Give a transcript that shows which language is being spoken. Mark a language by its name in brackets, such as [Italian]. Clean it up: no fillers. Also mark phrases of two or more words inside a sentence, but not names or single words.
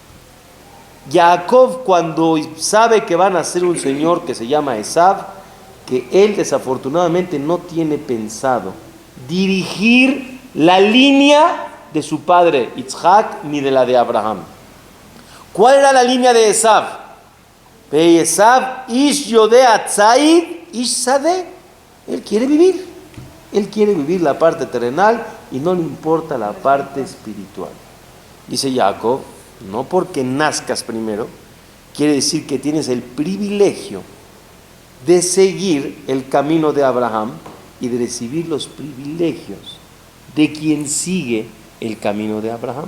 [Spanish] Jacob, cuando sabe que van a ser un señor que se llama Esav, que él desafortunadamente no tiene pensado dirigir la línea de su padre Isaac ni de la de Abraham. ¿Cuál era la línea de Esav? [Hebrew] עשו איש יודע ציד איש שדה. [Spanish] Él quiere vivir la parte terrenal y no le importa la parte espiritual. Dice Jacob, no porque nazcas primero quiere decir que tienes el privilegio de seguir el camino de Abraham y de recibir los privilegios de quien sigue el camino de Abraham.